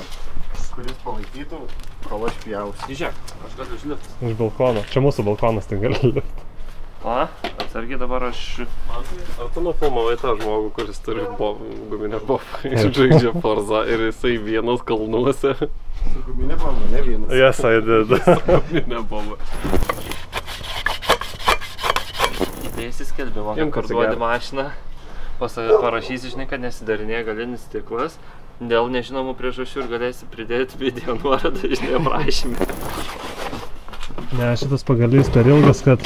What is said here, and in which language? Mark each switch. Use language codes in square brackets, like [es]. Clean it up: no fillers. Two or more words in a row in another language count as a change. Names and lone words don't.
[lt] kuris palaikytų, kol aš pjausiu. Žiūrėk, aš galiu užlipti. Iš balkono. Čia mūsų balkonas, tai gali lipti. Atsargiai dabar aš... Ar tu nufilmavai tą žmogų, kuris turi guminę bobą ir žaidžia Forza ir jisai vienas kalnuose? Guminė bomba, ne vienas. [en] Yes, I did. [lt] Guminę bobą. Įdėsi skelbimą, kad parduodi mašiną. Parašysi, žinai, kad nesidarinėja galinis stiklas. Dėl nežinomų priežasčių ir galėsi pridėti video nuorodą, žinai, aprašymį. Ne, šitas pagalys per ilgas, kad...